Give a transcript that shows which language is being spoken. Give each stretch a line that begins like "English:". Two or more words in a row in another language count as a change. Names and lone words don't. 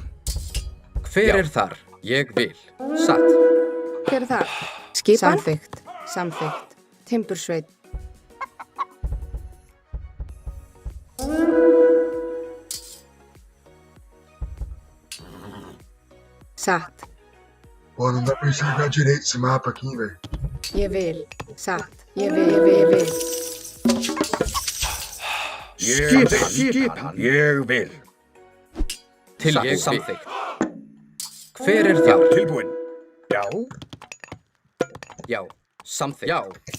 Icelandic: Hver er þar? Ég vil. Satt. Hver er það? Skipan? Samþykkt. Samþykkt. Timbursveit. Satt.
Portuguese: Pô, não dá pra enxergar direito esse mapa aqui, velho.
Icelandic: Ég vil. Satt. Ég vil. Skipan. Ég vil. Ég samþykkt. Hver er þar? Tilbúin. Já. Já. Samþykkt. Já.